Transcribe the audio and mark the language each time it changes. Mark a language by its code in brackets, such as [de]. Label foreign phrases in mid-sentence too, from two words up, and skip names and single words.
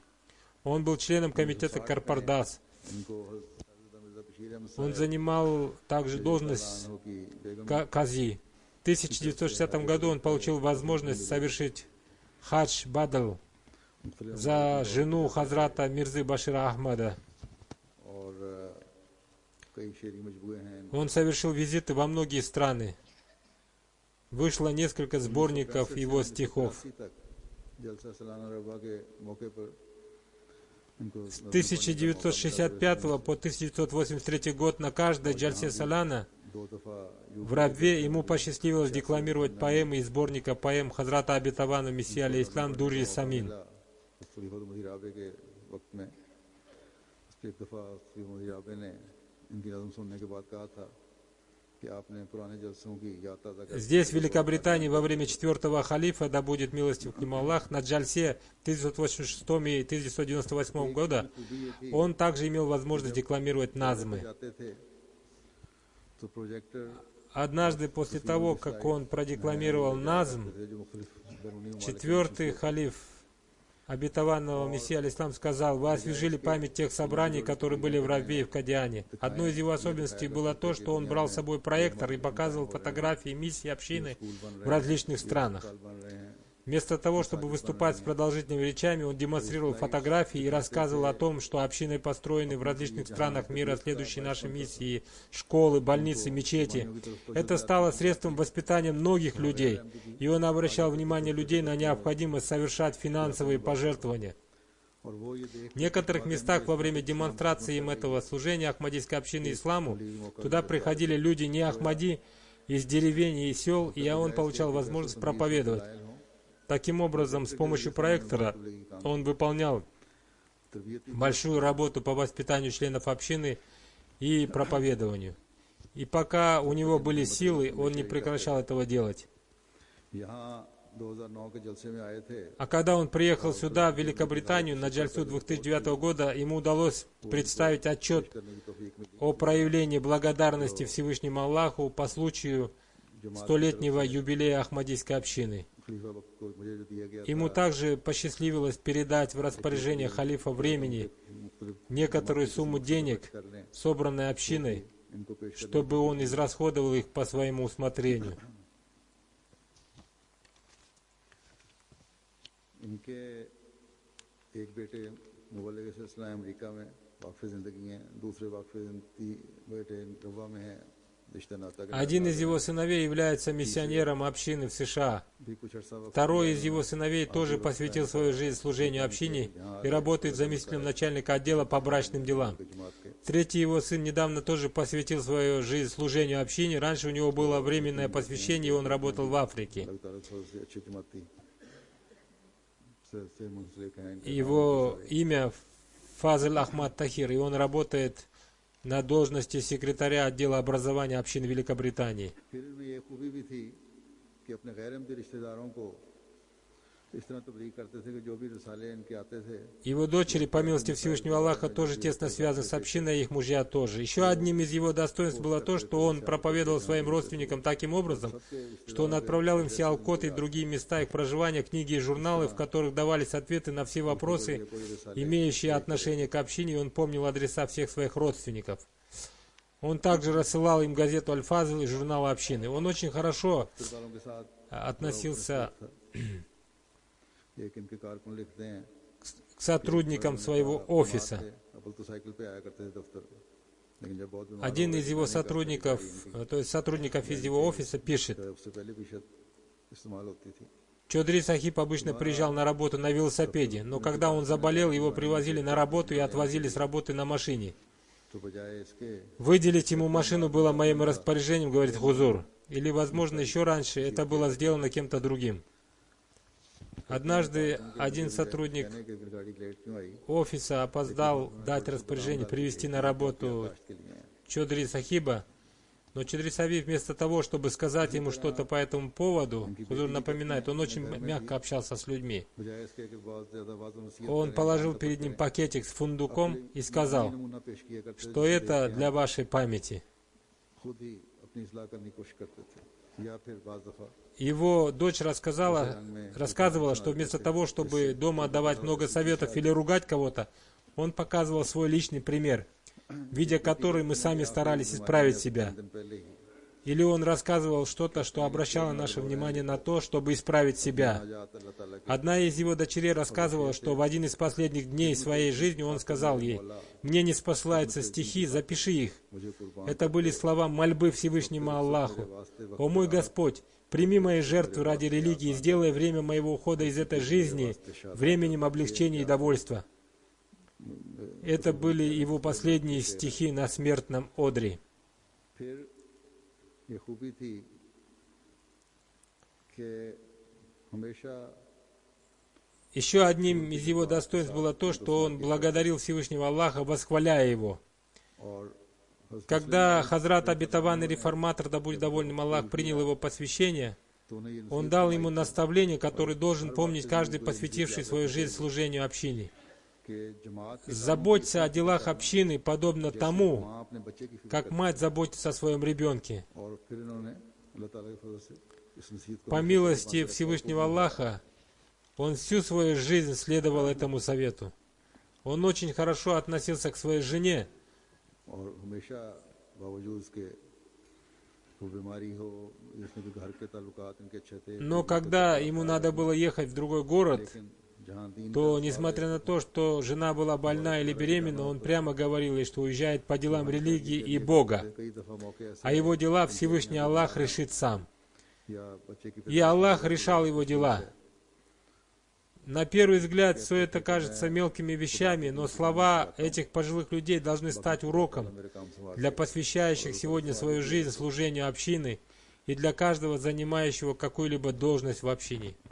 [ru] Он был членом комитета Карпардас. Он занимал также должность кази. В 1960 году он получил возможность совершить хадж бадл за жену Хазрата Мирзы Башира Ахмада. [ur] اور کئی شعری مجموعے ہیں [ru] Он совершил визиты во многие страны. Вышло несколько сборников его стихов. [ur] تک جلسہ سالانہ ربوہ کے موقع پر ان کو [ru] С 1965 по 1983 год на каждой [ur] جلسہ سالانہ دو دفعہ [ru] в Рабве ему посчастливилось декламировать поэмы из сборника поэм Хазрата Абитавана Мессия алейхиссалам Дури Самин. [ur] خلیفہ مسیح رابع کے وقت میں اس پر ایک دفعہ خلیفہ مسیح رابع نے ان کی نظم سننے کے بعد کہا تھا کہ آپ نے پرانے جلسوں کی یاد تازہ کر [ru] Здесь, в Великобритании, во время четвертого халифа, да будет милостив к нему Аллах, на джальсе 1986 и 1998 года, он также имел возможность декламировать назмы. [ur] جاتے تھے تو پروجیکٹر [ru] Однажды после того, как он продекламировал назм, [ur] تھے جو مختلف بیرونی ممالک [ru] четвертый халиф обетованного Мессии алейхиссалам сказал: «Вы освежили память тех собраний, которые были в Рабве и в Кадиане». Одной из его особенностей было то, что он брал с собой проектор и показывал фотографии миссий общины в различных странах. [ur] بن رہے ہیں [ru] Вместо того, чтобы выступать с продолжительными речами, он демонстрировал фотографии и рассказывал о том, что общины построены в различных странах мира, следующие нашей миссии, школы, больницы, мечети. Это стало средством воспитания многих людей, и он обращал внимание людей на необходимость совершать финансовые пожертвования. [ur] اور وہ یہ دیکھ [ru] В некоторых местах во время демонстрации им этого служения Ахмадийской общины исламу туда приходили люди не Ахмади из деревень и сел, и он получал возможность проповедовать. Таким образом, с помощью проектора он выполнял большую работу по воспитанию членов общины и проповедованию. И пока у него были силы, он не прекращал этого делать. [ur] یہاں 2009 کے جلسے میں آئے تھے [ru] А когда он приехал сюда, в Великобританию, на джальсу 2009 года, ему удалось представить отчет [ur] کرنے کی توفیق ملی [ru] о проявлении благодарности Всевышнему Аллаху по случаю столетнего юбилея Ахмадийской общины. [ur] خلیفہ وقت کو مجھے جو دیا گیا [ru] Ему также посчастливилось передать в распоряжение халифа времени [ur] मुख्तलिफ [ru] некоторую сумму денег, [ur] करने [ru] собранной общиной, [ur] ان کو پیش کرنے [ru] чтобы он израсходовал их по своему усмотрению. [ur] ان کے ایک بیٹے مبلغ سلسلہ امریکہ میں واقف زندگی ہیں دوسرے واقف زندگی بیٹے ربوہ میں ہیں رشتہ ناطہ کے [ru] Один из его сыновей является миссионером общины в США. [ur] بھی کچھ عرصہ وقت [ru] Второй из его сыновей тоже посвятил свою жизнь служению общине и работает заместителем начальника отдела по брачным делам. [ur] جماعت کے [ru] Третий его сын недавно тоже посвятил свою жизнь служению общине. Раньше у него было временное посвящение, и он работал в Африке. [ur] اللہ تعالیٰ سے اچھی جماعتی سے منسلک ہیں ان کے [ru] Его имя Фазл Ахмад Тахир, и он работает на должности секретаря отдела образования общин Великобритании. [ur] پھر ان میں یہ خوبی بھی تھی کہ اپنے غیر احمدی رشتہ داروں کو اس طرح تبلیغ کرتے تھے کہ جو بھی رسالے ان کے آتے تھے [ru] Его дочери, по милости Всевышнего Аллаха, тоже тесно связаны с общиной, и их мужья тоже. Еще одним из его достоинств было то, что он проповедовал своим родственникам таким образом, что он отправлял им в Сиалкот и другие места их проживания, книги и журналы, в которых давались ответы на все вопросы, имеющие отношение к общине, и он помнил адреса всех своих родственников. Он также рассылал им газету «Аль-Фазл» и журнал общины. Он очень хорошо [ur] رشتہ داروں کے ساتھ [ru] относился [ur] ایک ان کے کارکن لکھتے ہیں [ru] к сотрудникам своего офиса. [ur] اول تو سائیکل پہ آیا کرتے تھے دفتر لیکن جب بہت بیمار [ru] Один из его сотрудников, то есть сотрудников из его офиса, пишет: [ur] تو اس سے پہلے بھی شت استعمال ہوتی تھی [ru] Чодри Сахиб обычно приезжал на работу на велосипеде, но когда он заболел, его привозили на работу и отвозили с работы на машине. [ur] تو بجائے اس کے [ru] Выделить ему машину было моим распоряжением, говорит Хузур. Или, возможно, еще раньше это было сделано кем-то другим. Однажды один сотрудник [ur] کہنے کے گاڑی لیٹ کیوں آئی [ru] офиса опоздал дать распоряжение привести на работу [ur] کے لیے ہیں. [ru] Чодри Сахиба, но Чодри Сахиб вместо того, чтобы сказать ему что-то по этому поводу, Хузур напоминает, он очень мягко общался с людьми. [ur] بجائے اس کے کہ بہت زیادہ بات نصیحت [ru] Он положил перед ним пакетик с фундуком и сказал, [ur] نمونہ پیش کیا کرتے تھے [ru] что это для вашей памяти. [ur] خود ہی اپنی اصلاح کرنے کی کوشش کرتے تھے یا پھر بعض دفعہ [ru] Его дочь рассказывала, что вместо того, чтобы дома отдавать много советов или ругать кого-то, он показывал свой личный пример, видя который мы сами старались исправить себя. [ur] دن پہلے ہی [ru] Или он рассказывал что-то, что обращало наше внимание на то, чтобы исправить себя. [ur] آجات اللہ تعالیٰ کے [ru] Одна из его дочерей рассказывала, что в один из последних дней своей жизни он сказал ей: «Мне не спосылаются стихи, запиши их». [ur] مجھے قربان [ru] Это были слова мольбы Всевышнему Аллаху. «О мой Господь, прими мои жертвы ради религии и сделай время моего ухода из этой жизни временем облегчения и довольства». Это были его последние стихи на смертном одре. [ur] پھر یہ خوبی تھی کہ ہمیشہ [ru] Еще одним из его достоинств было то, что он благодарил Всевышнего Аллаха, восхваляя его. [ur] और [ru] Когда Хазрат обетованный реформатор, да будет доволен им Аллах, принял его посвящение, [ur] تو انہیں یہ [ru] он дал ему наставление, которое должен помнить каждый, посвятивший свою жизнь служению общине. [ur] کہ جماعت کے [ru] Заботься о делах общины, подобно тому, [ur] ماں اپنے بچے کی فکر [ru] как мать заботится о своем ребенке. [ur] اور پھر انہوں نے اللہ تعالیٰ کے فضل سے اس نصیحت کو [ru] По милости Всевышнего Аллаха, он всю свою жизнь следовал этому совету. Он очень хорошо относился к своей жене, [ur] اور ہمیشہ باوجود اس کے وہ بیماری ہو اس میں بھی گھر کے تعلقات ان کے اچھے تھے [ru] но когда ему надо было ехать в другой город, [ur] لیکن جہاں دین [ru] то, несмотря на то, что жена была больна или беременна, он прямо говорил ей, что уезжает по делам религии и Бога, [ur] کئی دفعہ موقعے ایسے [ru] а его дела Всевышний Аллах решит сам. [ur] یا بچے کی [ru] И Аллах решал его дела. На первый взгляд все это кажется мелкими вещами, но слова этих пожилых людей должны стать уроком [ur] میرے کام سنبھال [ru] для посвящающих сегодня свою жизнь служению общины и для каждого занимающего какую-либо должность в общине.